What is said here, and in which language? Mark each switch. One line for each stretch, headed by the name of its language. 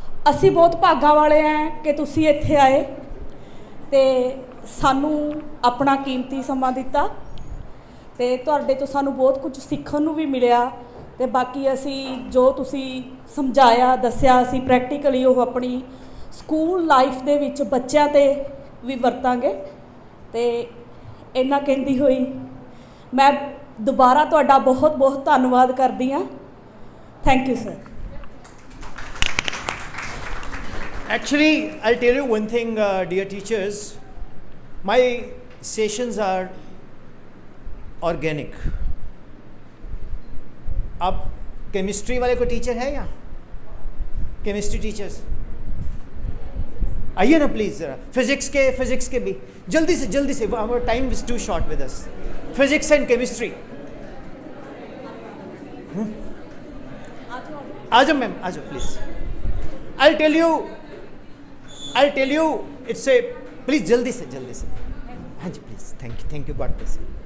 Punjabi: ਅਸੀਂ ਬਹੁਤ ਭਾਗਾਂ ਵਾਲੇ ਹਾਂ ਕਿ ਤੁਸੀਂ ਇੱਥੇ ਆਏ ਤੇ ਸਾਨੂੰ ਆਪਣਾ ਕੀਮਤੀ ਸਮਾਂ ਦਿੱਤਾ ਤੇ ਤੁਹਾਡੇ ਤੋਂ ਸਾਨੂੰ ਬਹੁਤ ਕੁਝ ਸਿੱਖਣ ਨੂੰ ਵੀ ਮਿਲਿਆ ਤੇ ਬਾਕੀ ਅਸੀਂ ਜੋ ਤੁਸੀਂ ਸਮਝਾਇਆ ਦੱਸਿਆ ਅਸੀਂ ਪ੍ਰੈਕਟੀਕਲੀ ਉਹ ਆਪਣੀ ਸਕੂਲ ਲਾਈਫ ਦੇ ਵਿੱਚ ਬੱਚਿਆਂ ਤੇ ਵੀ ਵਰਤਾਂਗੇ ਤੇ ਇੰਨਾ ਕਹਿੰਦੀ ਹੋਈ ਮੈਂ ਦੁਬਾਰਾ ਤੁਹਾਡਾ ਬਹੁਤ ਬਹੁਤ ਧੰਨਵਾਦ ਕਰਦੀ ਹਾਂ।
English: Thank you sir. Actually, I'll tell you one thing, dear teachers. My sessions are organic.
Hindi: अब केमिस्ट्री वाले कोई टीचर है यहाँ? केमिस्ट्री टीचर्स आइए ना प्लीज़ ज़रा। फिजिक्स के भी जल्दी से
English: our time is too short with us.
Hindi: Physics and chemistry आ जाओ मैम, आ जाओ please.
English: I'll tell you it's a please
Hindi: जल्दी से हाँ जी
English: Please. Thank you God bless.